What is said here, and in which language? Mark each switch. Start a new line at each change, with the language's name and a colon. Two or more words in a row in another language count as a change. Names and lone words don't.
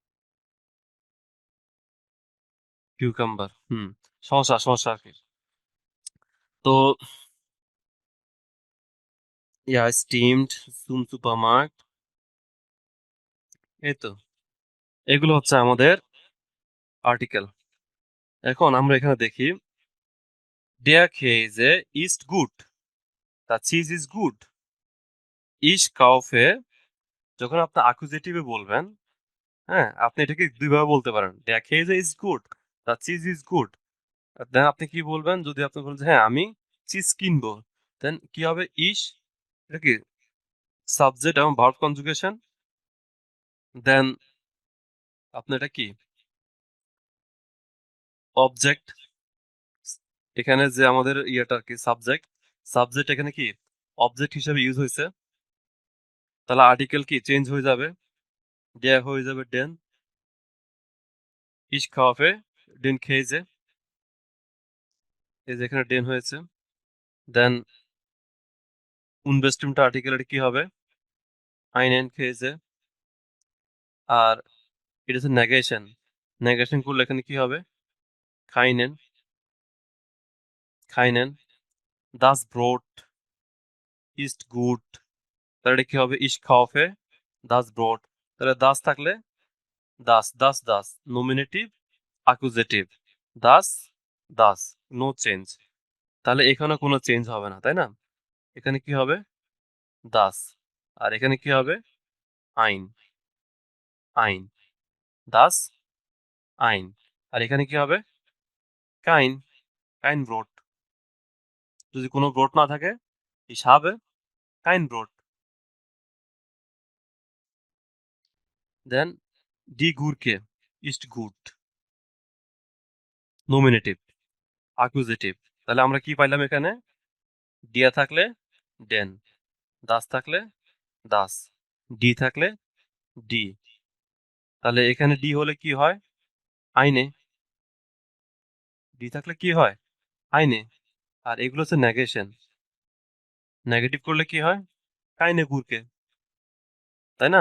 Bangla: কিউকাম্বার শসা আর কি। তো স্টিমড
German: zum Supermarkt
Bangla: এই তো এগুলো হচ্ছে আমাদের আর্টিকেল। এখন আমরা এখানে দেখি
German: der Käse ist gut,
English: the cheese is good,
German: ich kaufe
Bangla: যখন আপনি অ্যাকুজেটিভে বলবেন, হ্যাঁ আপনি এটাকে দুইভাবে বলতে পারেন
German: der Käse is good,
English: the cheese is good।
Bangla: দেন আপনি কি বলবেন যদি আপনি বলেন যে হ্যাঁ আমি চিজ কিনবো, দেন কি হবে ইস এটা কি সাবজেক্ট এবং ভার্ব কনজুগেশন। দেন আপনার এটা কি অবজেক্ট, এখানে যে আমাদের ইয়েটা কি সাবজেক্ট এখানে কি অবজেক্ট হিসেবে ইউজ হয়েছে, তাহলে আর্টিকেল কি চেঞ্জ হয়ে যাবে, der হয়ে যাবে den,
German: ich kaufe den Käse,
Bangla: এই যে এখানে den হয়েছে। দেন unbestimmte আর্টিকেল এটা কি হবে
German: einen Käse।
Bangla: আর এটা হচ্ছে নেগেশন করলে এখানে কি হবে keinen,
German: das Brot ist gut,
Bangla: তাহলে এটা কি হবে
German: ich kaufe das Brot।
Bangla: তাহলে das থাকলে das নমিনেটিভ অ্যাকুজেটিভ das নো চেঞ্জ। তাহলে এখানে কোনো চেঞ্জ হবে না, তাই না? এখানে কি হবে das, আর এখানে কি হবে
German: ein das ein,
Bangla: আর এখানে কি হবে
German: kein Brot।
Bangla: যদি কোনো ব্রোড না থাকে
German: ich habe kein Brot। দেন die Gurke ist gut,
Bangla: নমিনেটিভ অ্যাকুজেটিভ। তাহলে আমরা কি পাইলাম এখানে দিয়া থাকলে den, das থাকলে das, ডি থাকলে ডি। তাহলে এখানে ডি হলে কি হয় আইনে, ডি থাকলে কি হয় আইনে। আর এগুলো হচ্ছে নেগেশন, নেগেটিভ করলে কি হয়
German: keine Gurke,
Bangla: তাই না?